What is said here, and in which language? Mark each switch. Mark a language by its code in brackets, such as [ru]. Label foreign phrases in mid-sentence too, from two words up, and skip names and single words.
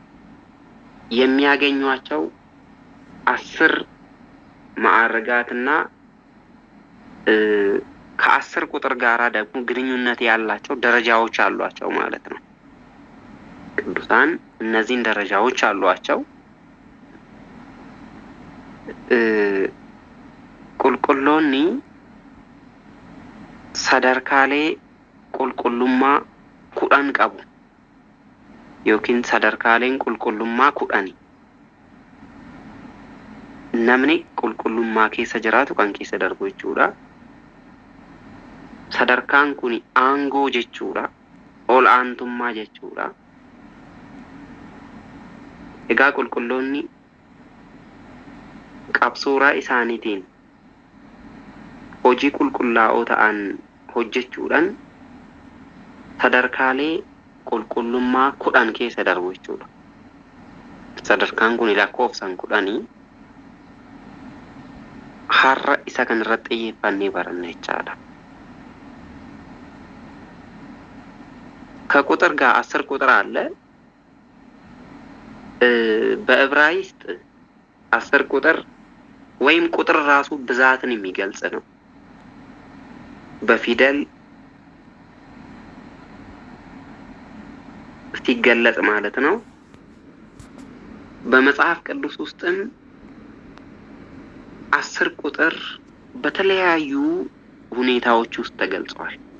[am] የሚያገኙአቸው 10 ማዕረጋትና ከ10 ቁጥር ጋራ ደግሞ ግንኙነት ያላቸው ደረጃዎች አሏቸው ማለት ነው ቅዱሳን እነዚህን ደረጃዎች አሏቸው ቁልቁሎኒ [om] sadarkaalee qulqullummaa kudhan qabu yookiin sadarkaaleen qulqullummaa kudhani namni qulqullummaa keessa jiraatu kan keessa darbu jechuudha sadarkaan kuni aangoo jechuudha ol aantummaa jechuudha egaa qulqulloonni qabsooraa isaaniitiin hojii qulqullaa'oo ta'an hojjechuudhaan sadarkaalee qulqullummaa 10 keessa darbu jechuudha sadarkaan kuni lakkoofsan 10 har'a isa kan irratti xiyyeeffannee baranna jechaadha [am] ከቁጥር ጋር 10 ቁጥር አለ በዕብራይስጥ 10 ቁጥር ወይም ቁጥር ራሱ ብዛትን የሚገልጽ ነው በፊደል ሲገለጽ ማለት ነው በመጽሐፍ ቅዱስ ውስጥም 10 ቁጥር በተለያዩ ሁኔታዎች ውስጥ ተገልጿል